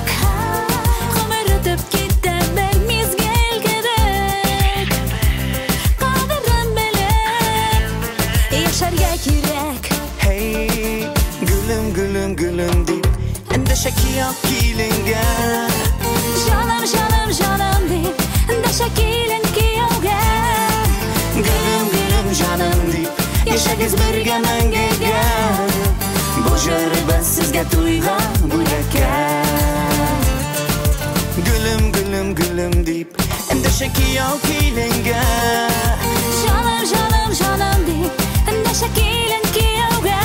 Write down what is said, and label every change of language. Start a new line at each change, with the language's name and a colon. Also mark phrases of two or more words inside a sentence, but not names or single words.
Tatar: Гомер үтеп китә бер мизгел кебек Кадерен белеп яшәргә кирәк
Turkish: Hey, gülüm gülüm gülüm
Tatar: дип Әндәшә кияк киленгә Җаным, җаным, җаным дип Дәшә килен кияүгә
Turkish: Gülüm gülüm canım
Tatar: дип Яшәгез бергә мәңгегә Бу җырыбыз сезгә туйга бүләккә
Turkish: Gülüm gülüm gülüm
Tatar: дип Әндәшә кияк киленгә Җаным, җаным, җаным дип Дәшә килен кияүгә